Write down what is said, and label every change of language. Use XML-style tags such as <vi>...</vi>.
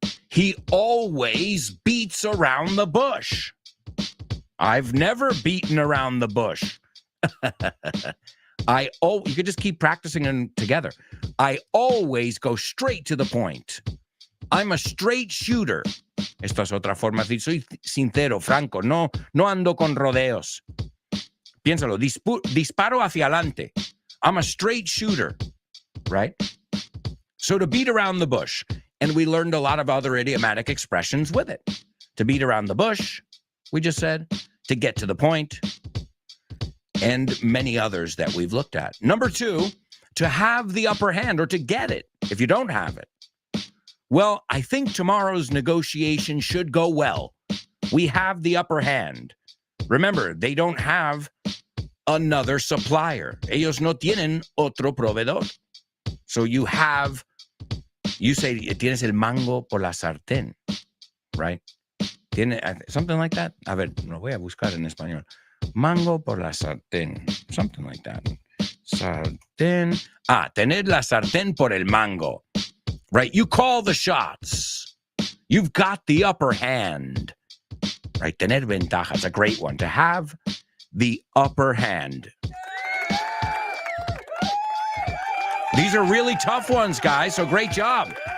<en>He always beats around the bush. I've never beaten around the bush. You could just keep practicing them together. I always go straight to the point. I'm a straight shooter.</en> <es>Esta es otra forma de decir, soy sincero, franco, no ando con rodeos. Piénsalo, disparo hacia adelante.</es> <en>I'm a straight shooter, right? So to beat around the bush. And we learned a lot of other idiomatic expressions with it. To beat around the bush, we just said. To get to the point. And many others that we've looked at. Number 2, to have the upper hand or to get it if you don't have it. Well, I think tomorrow's negotiation should go well. We have the upper hand. Remember, they don't have another supplier.</en> <es>Ellos no tienen otro proveedor.</es> <en>So you say,</en> <es>tienes el mango por la sartén, right?</es> <en>Tiene something like that.</en> <es>A ver, lo voy a buscar en español. Mango por la sartén.</es> <en>Something like that.</en> <es>Sartén. Tener la sartén por el mango.</es> <en>Right? You call the shots. You've got the upper hand. Right?</en> <es>Tener ventaja.</es> <en>It's a great one. To have the upper hand. These are really tough ones, guys, so great job.</en>